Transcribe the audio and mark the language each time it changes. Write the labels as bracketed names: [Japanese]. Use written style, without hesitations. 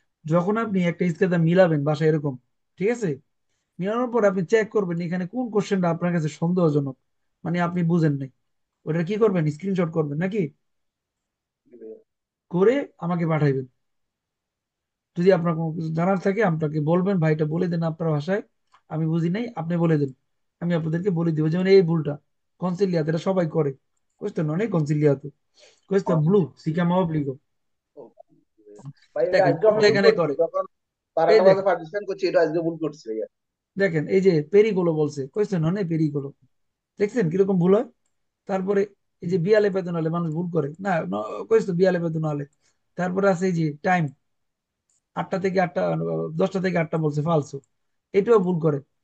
[Bangla] যখন আপনি একটা স্কেলে মিলাবেন বাসায় এরকম, ঠিক আছে, মিলানোর পর আপনি চেক করবেন এখানে কোন কোশ্চেনটা আপনার কাছে সন্দেহজনক, মানে আপনি বুঝেন নাই, ওটা কি করবেন, স্ক্রিনশট করবেন নাকি, করে আমাকে পাঠাইবেন। যদি আপনার কোনো কিছু জানার থাকে আপনাকে বলবেন, ভাইটা বলে দেন আপনার ভাষায়, আমি বুঝি নাই আপনি বলে দেন, আমি আপনাদেরকে বলে দিব। যেমন এই ভুলটা কনসিলিয়াতে, এটা সবাই করে। [Italian] Questo non è consigliato, questo è blu, si chiama obbligo। [Bangla] ভাই দেখেন আজকে আমি কোনটা ভুল এখানে করছি, করে, যখন এই 12টা বাজে দেখেন, পার্টিসিপেন্ট করছি, এটা আজকে ভুল করছি ভাইয়া। দেখেন এই যে পেরিগুলো বলছে, [Italian] questo non è pericolo, [Bangla] দেখছেন কিরকম ভুল হয়। তারপরে এই যে বিয়ালে বেতন হলে মানুষ ভুল করে না, questo বিয়ালে বেতন হলে। তারপরে আছে এই যে টাইম, 8টা থেকে 8টা, 10টা থেকে 8টা বলছে, ফালসো, এটাও ভুল করে।